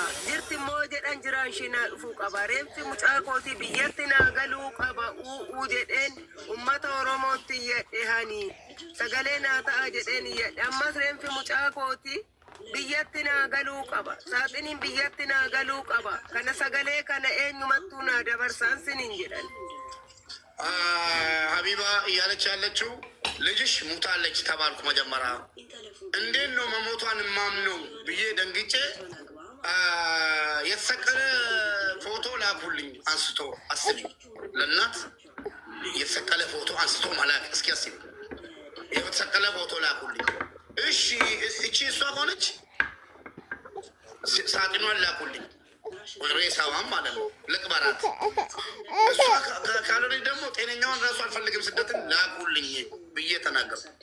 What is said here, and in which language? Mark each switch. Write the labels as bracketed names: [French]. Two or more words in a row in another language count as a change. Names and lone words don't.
[Oromo] Jirti immoo jedhan jiraan ishee naa dhufuu qaba. Reeffi mucaa kootii biyyatti naa galuu qaba. U'uu jedheen uummata Oromootti iyyadhe hani. Sagalee naa ta'a jedheen iyyadhe. Ammas reeffi mucaa kootii biyyatti naa galuu qaba. Saaxiniin biyyatti naa galuu qaba. Kana sagalee kana eenyumattuu naa dabarsaan siniin jedhan. [Amharic] ሀቢባ እያለች ያለችው ልጅሽ ሙታለች ተባልኩ። መጀመሪያ እንዴት ነው መሞቷን ማምነው ብዬ ደንግጬ የተሰቀለ ፎቶ ላኩልኝ አንስቶ። አስቢ ለእናት የተሰቀለ ፎቶ አንስቶ መላክ እስኪ አስቢ። የተሰቀለ ፎቶ ላኩልኝ። እሺ እቺ እሷ ሆነች ሳጥኗን ላኩልኝ ሬሳዋን ማለት ነው ልቅበራት። እሷ ካልሆነ ደግሞ ጤነኛውን ራሱ አልፈልግም ስደትን ላኩልኝ ብዬ ተናገሩ